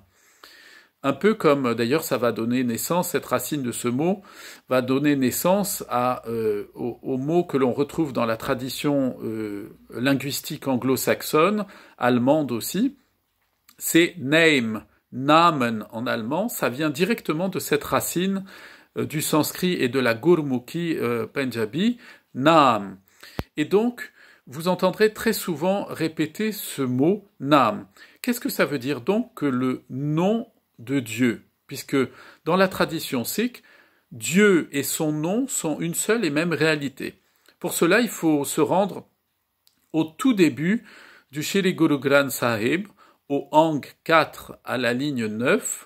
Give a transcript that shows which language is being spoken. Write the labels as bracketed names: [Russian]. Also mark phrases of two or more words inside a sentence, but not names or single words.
[French] Un peu comme, d'ailleurs, ça va donner naissance, cette racine de ce mot va donner naissance au mot que l'on retrouve dans la tradition linguistique anglo-saxonne, allemande aussi, c'est name. Namen en allemand, ça vient directement de cette racine du sanskrit et de la gurmukhi punjabi, Naam. Et donc, vous entendrez très souvent répéter ce mot Naam. qu'est-ce que ça veut dire donc que le nom de Dieu? Puisque dans la tradition sikh, Dieu et son nom sont une seule et même réalité. Pour cela, il faut se rendre au tout début du Shri Guru Granth Sahib, au Ang 4 à la ligne 9.